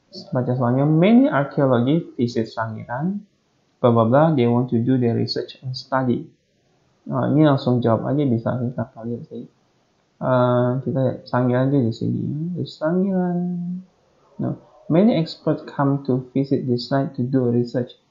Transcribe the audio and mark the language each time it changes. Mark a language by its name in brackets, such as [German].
[Indonesian] Baca soalnya, [English] many archaeology visit Sangiran, blah blah blah, they want to do their research and study. [Indonesian] Nah, ini langsung jawab aja, bisa kita lihat sih. Kita lihat Sangiran di sini. The Sangiran. No. [English] Many experts come to visit this site to do research.